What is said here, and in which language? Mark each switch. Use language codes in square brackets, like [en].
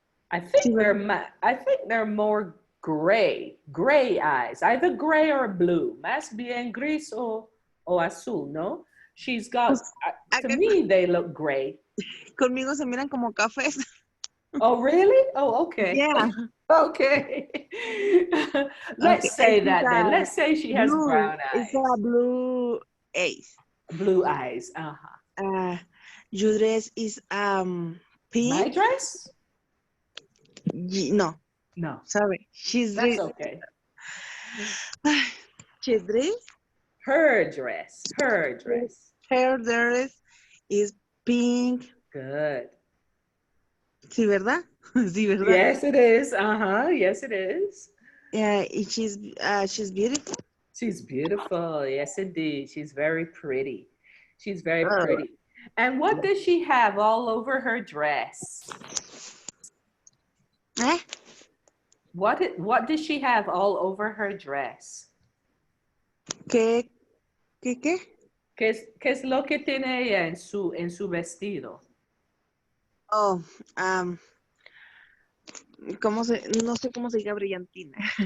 [en] I think they're more gray eyes, either gray or blue. [es] Más bien gris o azul, no? [en] She's got, to me, they look gray. [es] Conmigo se miran como cafés. [en] Oh, really? Oh, okay. Yeah. Okay. Let's say that then. Let's say she has brown eyes. It's a blue eyes. Blue eyes. Uh-huh. Your dress is pink. My dress? No. No. Sorry. That's okay. She's dress. Her dress. Her dress. Her dress is pink. Good. [es] Sí, ¿verdad? Sí, ¿verdad? [en] Yes, it is. Uh-huh. Yes, it is. Yeah, she's beautiful. She's beautiful. Yes, indeed. She's very pretty. She's very pretty. And what does she have all over her dress? Eh? What does she have all over her dress? [es] ¿Qué? ¿Qué es lo que tiene ella en su vestido? Oh, no sé cómo se diga brillantina.